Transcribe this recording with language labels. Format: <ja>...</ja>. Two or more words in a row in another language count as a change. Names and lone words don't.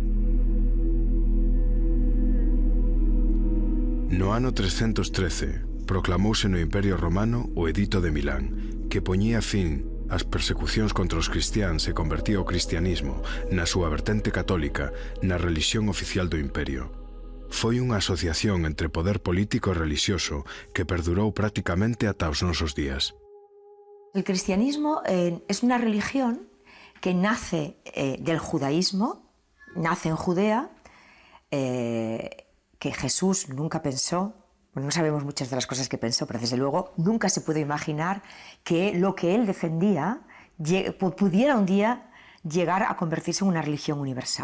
<gl>No ano 313, proclamouse no Imperio Romano o Edito de Milán, que poñía fin ás persecucións contra os cristiáns e convertía o cristianismo, na súa vertente católica, na relixión oficial do imperio. Foi unha asociación entre poder político e religioso que perdurou prácticamente ata os nosos días.</gl> <es>El cristianismo es una religión que nace del judaísmo, nace en Judea, que Jesús nunca pensó, bueno, no sabemos muchas de las cosas que pensó, pero desde luego nunca se pudo imaginar que lo que él defendía pudiera un día llegar a convertirse en una religión universal.</es>